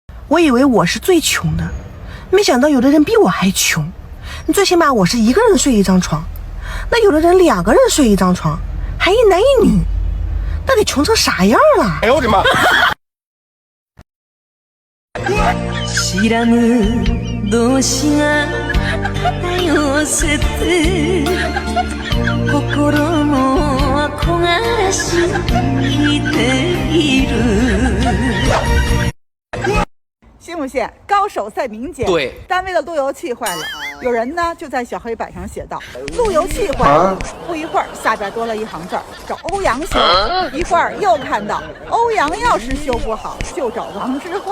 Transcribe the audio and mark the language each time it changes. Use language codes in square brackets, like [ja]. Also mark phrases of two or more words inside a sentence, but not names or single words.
[zh] 我以为我是最穷的，没想到有的人比我还穷。最起码我是一个人睡一张床，那有的人2个人睡一张床，还一男一女，那得穷成啥样了？哎呦我的妈！ [ja] 知らぬ同士が寄せて心も焦がらしている。 [zh] 信不信高手在民间？对，单位的路由器坏了，有人呢就在小黑板上写道：路由器坏了。不一会儿，下边多了一行字儿，找欧阳修。一会儿又看到欧阳要是修不好，就找王之涣。